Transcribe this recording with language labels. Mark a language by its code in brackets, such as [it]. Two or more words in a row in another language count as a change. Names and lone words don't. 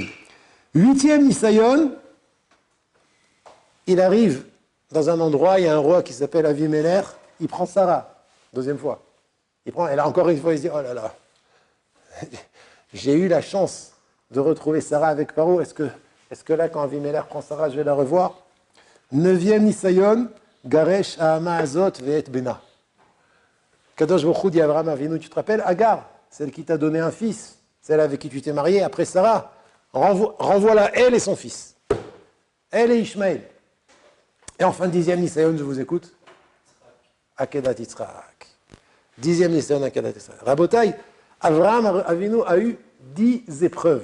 [fr] 8e Nisayon, il arrive dans un endroit, il y a un roi qui s'appelle Avimelech, il prend Sarah, deuxième fois. Elle a encore une fois, il se dit, oh là là, j'ai eu la chance de retrouver Sarah avec Paro, est-ce que là, quand Avimelech prend Sarah, je vais la revoir? [he] 9e ניסיון, גרש האמה הזאת ואת בנה. קדוש ברוך הוא [fr] dit à Abraham Avinu, tu te rappelles, Agar, celle qui t'a donné un fils, celle avec qui tu t'es marié, après Sarah, renvoie-la, elle et son fils. Elle et Ishmaël. Et enfin, 10e Nisayon, je vous écoute. Akedat Yitzhak. 10e Nisayon, Akedat Yitzhak. Rabotai, Abraham Avinu a eu 10 épreuves.